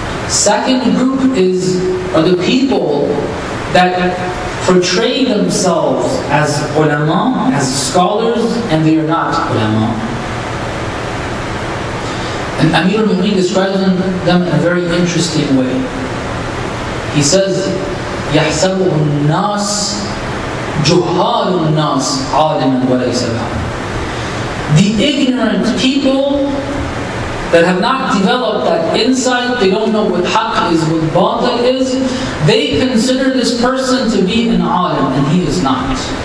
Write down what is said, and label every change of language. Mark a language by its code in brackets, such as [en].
[en] Second group are the people that portray themselves as ulama, as scholars, and they are not ulama. And Amir al-Mu'mineen describes them in a very interesting way. He says, [ar] يَحْسَبُهُ النَّاسِ جُهَّالُ النَّاسِ عَالِمًا وَلَيْسَ بِهَا. [en] The ignorant people that have not developed that insight, they don't know what haqq is, what batil is, they consider this person to be an alim, and he is not.